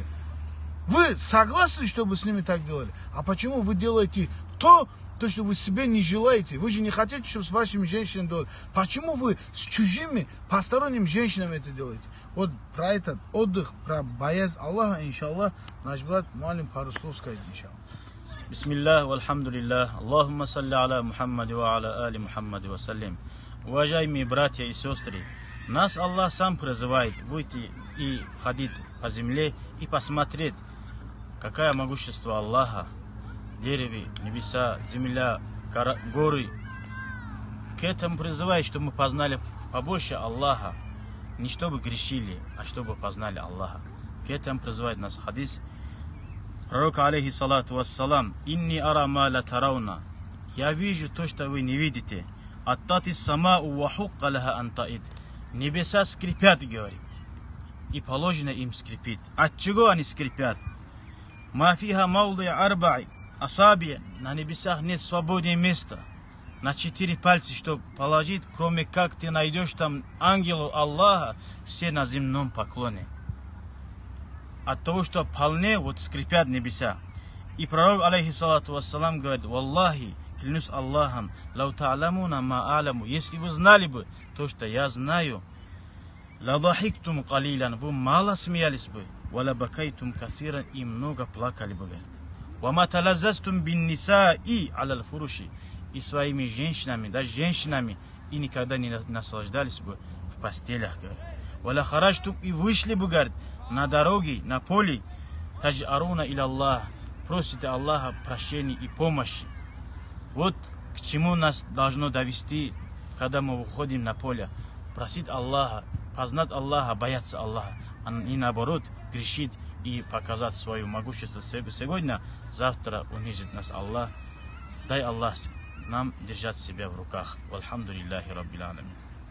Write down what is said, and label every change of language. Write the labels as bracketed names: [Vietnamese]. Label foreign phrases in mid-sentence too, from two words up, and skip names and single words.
[Russian] Вы согласны, чтобы с ними так делали? А почему вы делаете то, что вы себе не желаете? Вы же не хотите, чтобы с вашими женщинами делали. Почему вы с чужими, посторонними женщинами это делаете? Вот про этот отдых, про боязнь Аллаха, иншаллах, наш брат Муалим пару слов скажет, иншаллах. [Arabic] بسم الله والحمد لله اللهم صل على محمد وعلى آل محمد وسلم. [Russian] Уважаемые братья и сестры, нас Аллах сам призывает выйти и ходить по земле и посмотреть, какое могущество Аллаха. Деревья, небеса, земля, горы. К этому призывает, чтобы мы познали побольше Аллаха. Не чтобы грешили, а чтобы познали Аллаха. К этому призывает нас хадис. Пророк, [Arabic] عليه الصلاة والسلام, «إني أرى ما لا ترون». [Russian] Я вижу то, что вы не видите. [Arabic] «أطت السماء وحق لها أن تئط». [Russian] Небеса скрипят, говорит. И положено им скрипит. От чего они скрипят? [Arabic] «ما فيها موضع أربع». Асаби, [Russian] на небесах нет свободного места. На 4 пальца, чтобы положить, кроме как ты найдешь там ангелу Аллаха, все на земном поклоне. От того, что полне, вот скрипят небеса. И пророк, [Arabic] عليه الصلاة والسلام, [Russian] говорит, «Валлахи, клянусь Аллахом, [Arabic] لو تعلمون ما أعلم». [Russian] Если вы знали бы то, что я знаю, [Arabic] «لضحكتم قليلا», [Russian] вы мало смеялись бы, [Arabic] «ولبكيتم كثيرا», [Russian] и много плакали бы, говорит. [Arabic] «وما تلذذتم بالنساء على الفرش». [Russian] И своими женщинами, даже женщинами, и никогда не наслаждались бы в постелях, говорит. [Arabic] «ولخرجتم», [Russian] и вышли бы, говорит, на дороге, на поле, [Arabic] تجأرون إلى الله, [Russian] просите Аллаха прощения и помощи. Вот к чему нас должно довести, когда мы выходим на поле. Просить Аллаха, познать Аллаха, бояться Аллаха, а не наоборот грешить и показать свое могущество сегодня, завтра унизит нас Аллах. Дай Аллах нам держать себя в руках. [Arabic] والحمد لله رب العالمين.